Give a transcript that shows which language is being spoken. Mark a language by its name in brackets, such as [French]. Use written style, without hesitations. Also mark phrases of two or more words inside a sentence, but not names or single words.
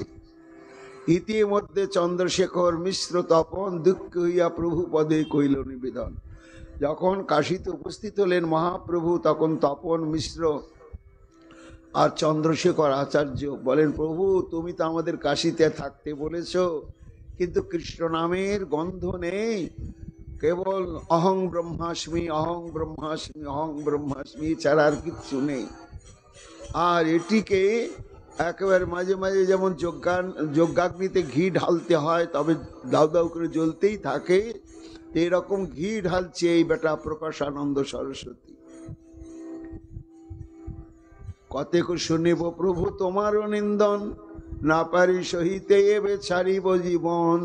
[Bangla] ইতিমধ্যে চন্দ্রশেখর মিশ্র তপন দুঃখ হইয়া প্রভু পদে কইল নিবেদন। যখন কাশীতে উপস্থিত হলেন মহাপ্রভু, তখন তপন মিশ্র আর চন্দ্রশেখর আচার্য বলেন, প্রভু তুমি তো আমাদের কাশীতে থাকতে বলেছ, কিন্তু কৃষ্ণ নামের গন্ধ নেই, কেবল [Sanskrit] অহং ব্রহ্মাস্মি অহং ব্রহ্মাস্মি অহং ব্রহ্মাস্মি [Bangla] ছাড়া আর কিচ্ছু নেই। আর এটিকে একেবারে মাঝে মাঝে যেমন যজ্ঞাগ্নিতে ঘি ঢালতে হয় তবে দাউ দাউ করে জ্বলতেই থাকে, এরকম ঘি ঢালছে এই বেটা প্রকাশানন্দ সরস্বতী। কতেক শুনিব প্রভু তোমারও নিন্দন, না পারি সহিতে এবে ছাড়িব জীবন।